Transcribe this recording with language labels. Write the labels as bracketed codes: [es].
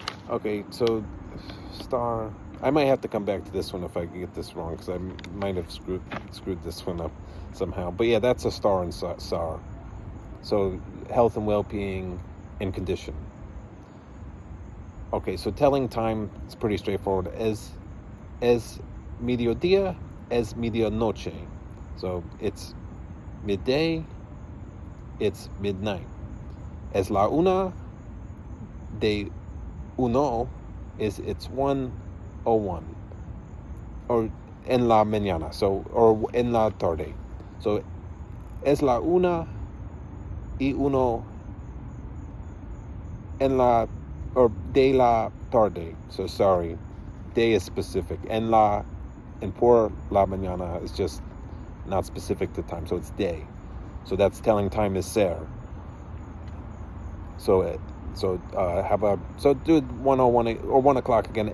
[en] Okay, so star, I might have to come back to this one if I get this wrong, because I might have screwed this one up somehow. But yeah, that's a star and SAR. So health and well-being and condition. Okay, so telling time is pretty straightforward. [es] Es mediodía, es medianoche. [en] So it's midday, it's midnight. [es] Es la una de uno, [en] it's 1:01, or [es] en la mañana, so, or en la tarde. So es la una y uno en la, or de la tarde. [en] So sorry, day is specific. [es] En la, [en] and [es] por la mañana [en] is just not specific to time, so it's day. So that's telling time is ser. So how about, so do 1:01 or 1 o'clock again.